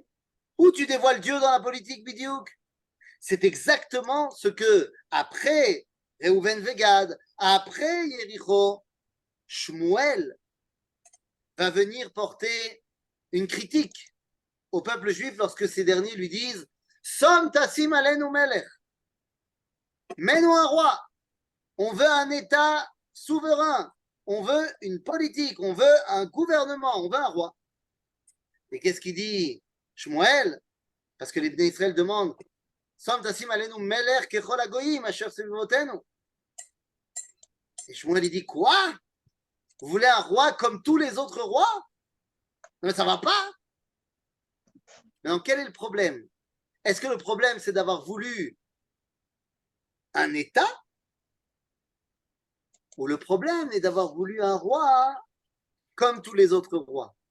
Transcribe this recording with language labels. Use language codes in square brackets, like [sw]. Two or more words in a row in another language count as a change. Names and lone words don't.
[fr] Où tu dévoiles Dieu dans la politique, Bidiouk? C'est exactement ce que, après Reuven Vegad, après Yericho, Shmuel va venir porter une critique au peuple juif lorsque ces derniers lui disent [he] שום תשים עלינו מלך, [fr] mets-nous un roi, on veut un État souverain, on veut une politique, on veut un gouvernement, on veut un roi. Et qu'est-ce qu'il dit Shmuel? Parce que les Bnei Israël demandent [he] שום תשים עלינו מלך ככל הגוים אשר סביבותינו. [fr] Et Shmuel il dit quoi? Vous voulez un roi comme tous les autres rois? Non, mais ça ne va pas. Mais donc, quel est le problème? Est-ce que le problème, c'est d'avoir voulu un État? Ou le problème est d'avoir voulu un roi comme tous les autres rois?